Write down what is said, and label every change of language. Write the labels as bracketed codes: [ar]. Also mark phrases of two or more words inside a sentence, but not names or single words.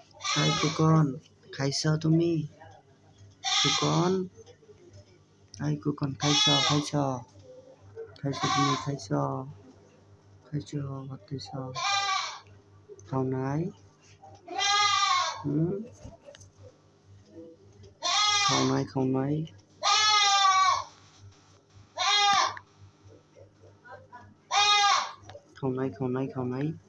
[bn] হাই কুকন, খাইছ তুমি? কুকন, হাই কুকন, খাইছ খাইছ খাইছ তুমি? খাইছ খাইছ ভাত খাইছ? খাও নাই? খাও নাই? খাও নাই? খাও নাই? খাও নাই? খাও নাই?